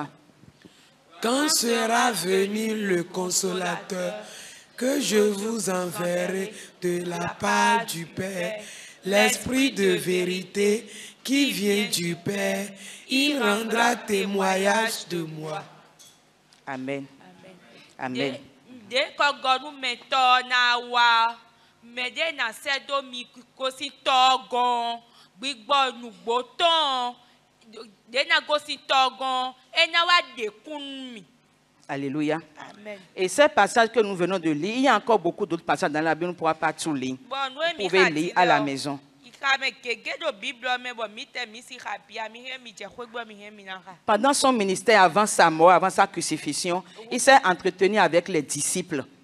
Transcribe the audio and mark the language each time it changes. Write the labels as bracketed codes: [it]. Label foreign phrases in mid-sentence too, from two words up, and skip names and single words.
[fr] Quand sera venu le Consolateur que je vous enverrai de la part du Père, l'Esprit de vérité qui vient du Père, il rendra témoignage de moi. Amen. Amen. [fon] De kɔgɔnu me tɔ na wa me de na se do mi kosi tɔ gɔn gbigbɔ nugbotɔn de na kosi tɔ gɔn ena wa de kun mi. [fr] Alléluia. Amen. Et ces passages que nous venons de lire, il y a encore beaucoup d'autres passages dans la Bible, on ne pourra pas tout lire. Vous pouvez lire à la maison. Pendant son ministère, avant sa mort, avant sa crucifixion, il s'est entretenu avec les disciples.